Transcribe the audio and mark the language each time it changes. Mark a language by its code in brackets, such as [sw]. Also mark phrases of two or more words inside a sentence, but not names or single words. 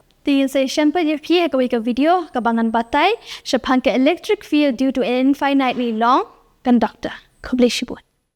[kha] Ti sa example ye phi ka wika video ka bangan batai shapan ka [en] electric field due to an infinitely long conductor. [kha] Kobleshibut.